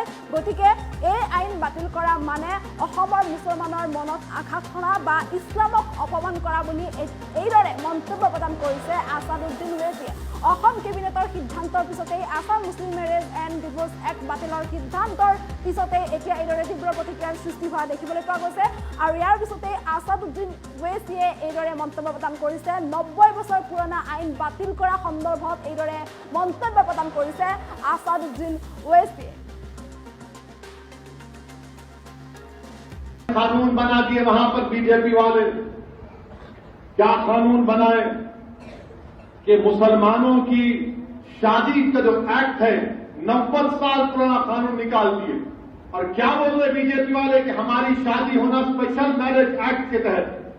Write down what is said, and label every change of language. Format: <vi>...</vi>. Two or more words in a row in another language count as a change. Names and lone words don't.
<as>গতিকে এই আইন বাতিল কৰা মানে অসমৰ মুছলমানৰ মনত আঘাত সনা বা ইছলামক অপমান কৰা বুলি এইদৰে মন্তব্য প্ৰদান কৰিছে আছাদুদ্দিন ওৱেইছিয়ে অসম কেবিনেটৰ সিদ্ধান্তৰ পিছতেই আসাম মুছলিম মেৰেজ এণ্ড ডিভোৰ্চ এক্ট বাতিলৰ সিদ্ধান্তৰ পিছতে এতিয়া এইদৰে তীব্ৰ প্ৰতিক্ৰিয়াৰ সৃষ্টি হোৱা দেখিবলৈ পোৱা গৈছে আৰু ইয়াৰ পিছতে আছাদুদ্দিন ওৱেইছিয়ে এইদৰে মন্তব্য প্ৰদান কৰিছে 90 বছৰ পুৰণা আইন বাতিল কৰা সন্দৰ্ভত এইদৰে মন্তব্য প্ৰদান কৰিছে আছাদুদ্দিন ওৱেইছিয়ে</as> <hi>कानून बना दिए वहां पर बीजेपी वाले क्या कानून बनाए कि मुसलमानों की शादी का जो एक्ट है 90 साल पुराना कानून निकाल दिए और क्या बोल रहे बीजेपी वाले कि हमारी शादी होना स्पेशल मैरिज एक्ट के तहत</hi>